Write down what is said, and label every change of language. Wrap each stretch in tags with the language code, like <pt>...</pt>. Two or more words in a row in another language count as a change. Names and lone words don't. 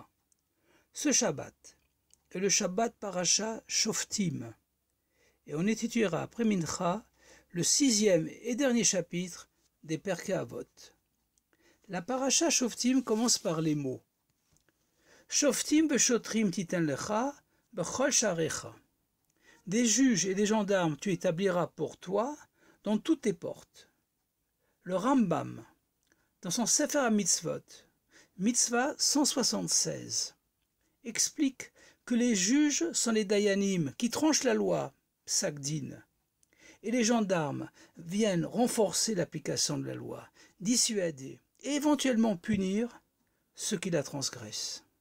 <fr>Ce Shabbat est le Shabbat Parasha Shoftim, et on étudiera après Mincha le 6e et dernier chapitre des Perkei Avot. La Parasha Shoftim commence par les mots</fr> <he>שופטים ושוטרים תתן לך בכל שעריך.</he> <fr>Des juges et des gendarmes tu établiras pour toi dans toutes tes portes. Le Rambam, dans son Sefer HaMitzvot, Mitzvah 176, explique que les juges sont les dayanim qui tranchent la loi, psak-din, et les gendarmes viennent renforcer l'application de la loi, dissuader et éventuellement punir ceux qui la transgressent.</fr>